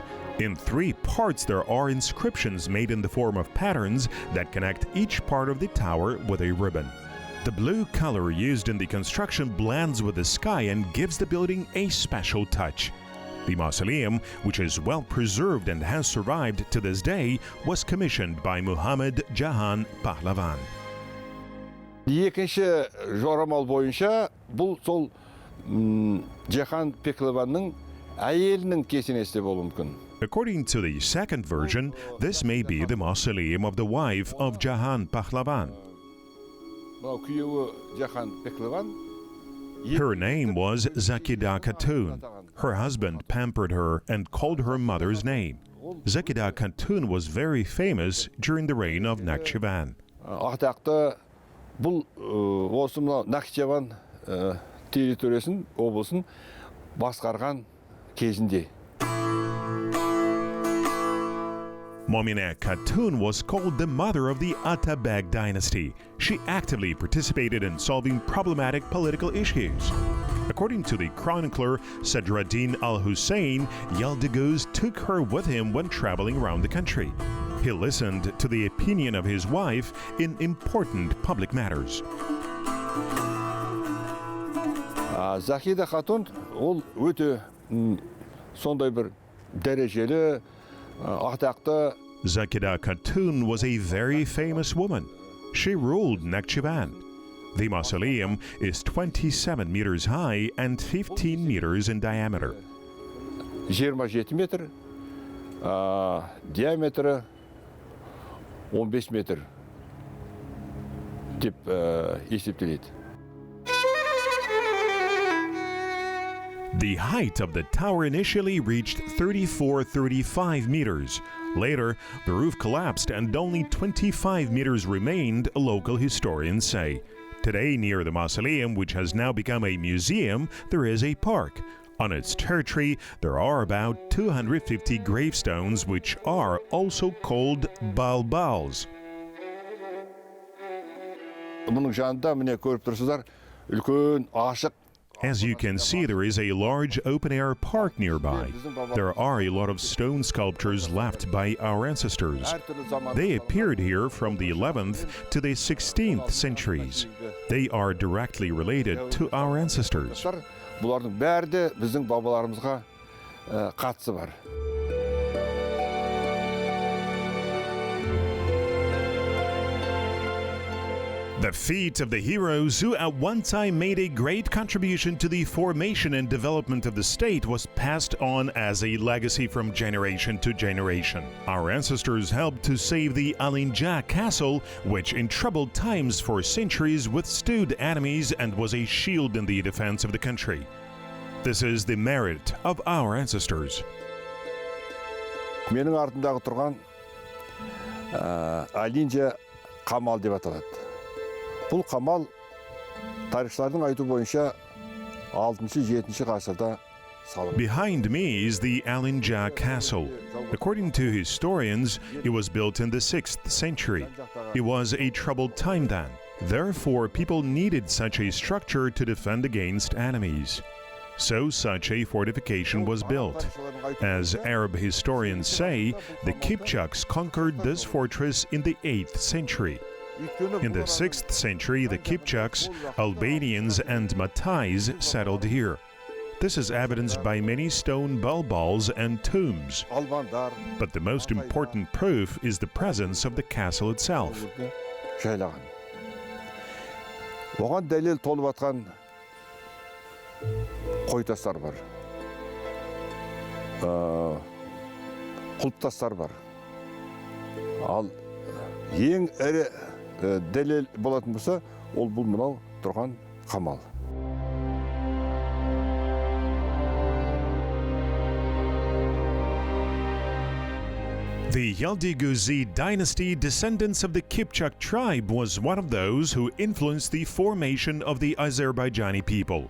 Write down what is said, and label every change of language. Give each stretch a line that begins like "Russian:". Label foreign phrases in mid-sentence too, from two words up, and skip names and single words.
English: In 3 parts there are inscriptions made in the form of patterns that connect each part of the tower with a ribbon. The blue color used in the construction blends with the sky and gives the building a special touch. The mausoleum, which is well preserved and has survived to this day, was commissioned by Muhammad Jahan Pahlavan.
Kazakh: Екінші жорамал бойынша бұл сол Jahan Pahlavanның әйелінің кесенесі болуы мүмкін.
English: According to the second version, this may be the mausoleum of the wife of Jahan Pahlavan.
Kazakh: Мынау күйеуі Jahan Pahlavan.
English: Her name was Zakida Khatun. Her husband pampered her and called her mother's name. Zakida Khatun was very famous during the reign of Nakhichevan.
Kazakh: Атақты бұл осы мынау Nakhichevan территориясын, облысын басқарған кезінде.
English: Momine Khatun was called the mother of the Atabeg dynasty. She actively participated in solving problematic political issues. According to the chronicler Sadruddin al-Hussein, Yıldız took her with him when traveling around the country. He listened to the opinion of his wife in important public matters.
Kazakh: Zakida Khatun ол өте сондай бір дәрежелі атақты.
English: Zakida Khatun was a very famous woman. She ruled Nakhichevan. The mausoleum is 27 meters high and 15 meters in diameter.
Kazakh: 27 метр, диаметрі 15 метр деп есептеледі.
English: The height of the tower initially reached 34-35 meters. Later, the roof collapsed and only 25 meters remained, local historians say. Today, near the mausoleum, which has now become a museum, there is a park. On its territory, there are about 250 gravestones, which are also called balbals.
Kazakh: Мұның жанында міне көріп тұрсыздар, үлкен ашық.
English: As you can see, there is a large open-air park nearby. There are a lot of stone sculptures left by our ancestors. They appeared here from the 11th to the 16th centuries. They are directly related to our ancestors.
Kazakh: Бұлардың бәрі де біздің бабаларымызға қатысы бар.
English: The feet of the heroes who at one time made a great contribution to the formation and development of the state was passed on as a legacy from generation to generation. Our ancestors helped to save the Alinja castle, which in troubled times for centuries withstood enemies and was a shield in the defense of the country. This is the merit of our ancestors.
Kazakh: Менің артындағы тұрған Alinja қамал деп аталады. Бұл қамал тарихшылардың айту бойынша 6-7 ғасырда салынған.
English: Behind me is the Alinja castle. According to historians, it was built in the 6th century. It was a troubled time then. Therefore, people needed such a structure to defend against enemies. So such a fortification was built. As Arab historians say, the Kipchaks conquered this fortress in the 8th century. In the 6th century, the Kipchaks, Albanians and Matais settled here. This is evidenced by many stone balbals and tombs. But the most important proof is the presence of the castle itself.
Kazakh: Оған дәлел толып атқан қойтастар бар. Құлыптастар бар. Ал ең ірі дәлел болатын болса, ол бұл мынау тұрған қамал.
English: The Yıldız dynasty, descendants of the Kipchak tribe, was one of those who influenced the formation of the Azerbaijani people.